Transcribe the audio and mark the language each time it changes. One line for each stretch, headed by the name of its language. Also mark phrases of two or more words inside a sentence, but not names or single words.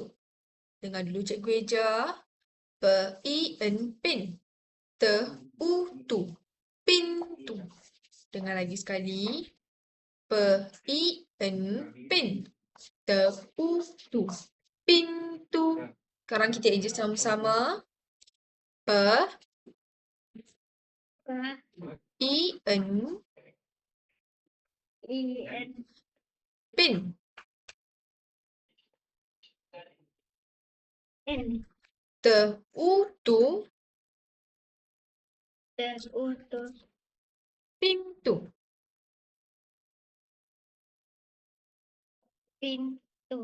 Malay: Dengar dulu Cikgu Eja. Pe-i-en, pin. Te-u-tu. Pintu. Dengar lagi sekali. Pe-i-en, pin. Te-u-tu. Pintu. Sekarang kita eja sama-sama. Pe-i-en, Ka. I. N. pin. N. Te-u-tu. T. U. Tu. Pintu. Pintu.